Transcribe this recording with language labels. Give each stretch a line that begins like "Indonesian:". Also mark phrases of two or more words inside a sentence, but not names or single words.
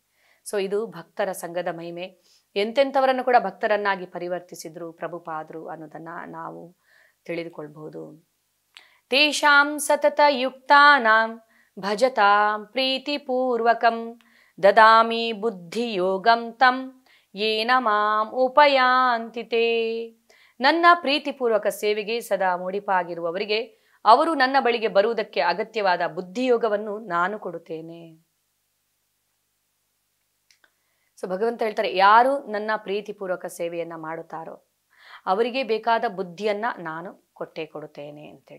Kannada: ಸೊ ಇದು ಭಕ್ತರ ಸಂಘದ ಮಹಿಮೆ. ಎಂತೆಂಥವರನ್ನು ಕೂಡ ಭಕ್ತರನ್ನಾಗಿ ಪರಿವರ್ತಿಸಿದ್ರು ಪ್ರಭುಪಾದರು ಅನ್ನೋದನ್ನು ನಾವು ತಿಳಿದುಕೊಳ್ಬಹುದು.
Sanskrit: ತೇಷಾಂ ಸತತ ಯುಕ್ತಾನಾಂ ಭಜತಾಂ ಪ್ರೀತಿಪೂರ್ವಕಂ ದದಾಮಿ ಬುದ್ಧಿಯೋಗಂ ತಂ ಯೇನ ಮಾಂ ಉಪಯಾಂತಿತೆ.
Kannada: ನನ್ನ ಪ್ರೀತಿಪೂರ್ವಕ ಸೇವೆಗೆ ಸದಾ ಮುಡಿಪಾಗಿರುವವರಿಗೆ ಅವರು ನನ್ನ ಬಳಿಗೆ ಬರುವುದಕ್ಕೆ ಅಗತ್ಯವಾದ ಬುದ್ಧಿಯೋಗವನ್ನು ನಾನು ಕೊಡುತ್ತೇನೆ. ಸೊ ಭಗವಂತ ಹೇಳ್ತಾರೆ, ಯಾರು ನನ್ನ ಪ್ರೀತಿಪೂರ್ವಕ ಸೇವೆಯನ್ನ ಮಾಡುತ್ತಾರೋ ಅವರಿಗೆ ಬೇಕಾದ ಬುದ್ಧಿಯನ್ನ ನಾನು ಕೊಟ್ಟೇ ಕೊಡುತ್ತೇನೆ ಅಂತೇಳಿ.